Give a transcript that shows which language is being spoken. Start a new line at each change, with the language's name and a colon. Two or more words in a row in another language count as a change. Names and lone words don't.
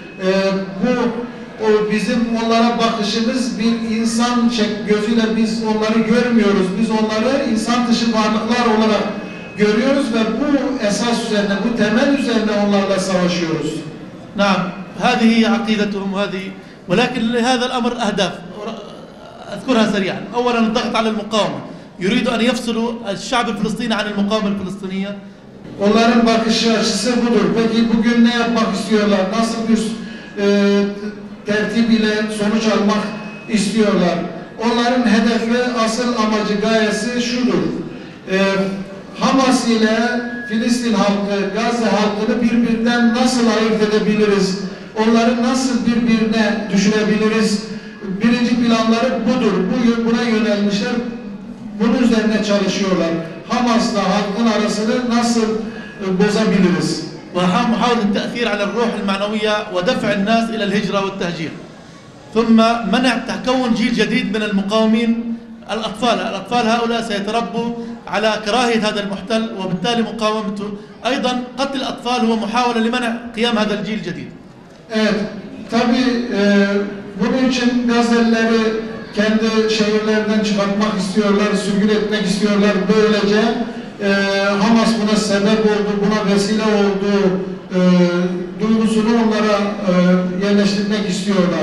Turkish: Bizim onlara bakışımız bir insan gözüyle biz onları görmüyoruz. Biz onları insan dışı varlıklar olarak görüyoruz ve bu esas üzerine, bu temel üzerine onlarla savaşıyoruz.
Arabic: نعم هذه هي عقيدتهم وهذه ولكن لهذا الأمر أهداف أذكرها سريعا. أولا الضغط على المقاومة يريد أن يفصلوا الشعب الفلسطيني عن المقاومة الفلسطينية.
Turkish: Onların bakış açısı budur. Peki bugün ne yapmak istiyorlar? Nasıl bir tertip ile sonuç almak istiyorlar? Onların hedefi, asıl amacı, gayesi şudur. Hamas ile Filistin halkı, Gazze halkını birbirinden nasıl ayırt edebiliriz? Onları nasıl birbirine düşürebiliriz? Birinci planları budur. Buna yönelmişler. Bunun üzerine çalışıyorlar. Hamas'la halkın arasını nasıl bozabiliriz?
Arabic: ومحاولة التأثير على الروح المعنوية ودفع الناس إلى الهجرة والتهجير. ثم منع تكون جيل جديد من المقاومين. الأطفال هؤلاء سيتربوا على كراهية هذا المحتل وبالتالي مقاومته. أيضا قتل الأطفال هو محاولة لمنع قيام هذا الجيل الجديد.
Turkish: Evet, tabii bunun için Gazze'lileri kendi şehirlerinden çıkartmak istiyorlar, sürgün etmek istiyorlar. Böylece Hamas buna sebep oldu, buna vesile oldu duygusunu onlara yerleştirmek istiyorlar.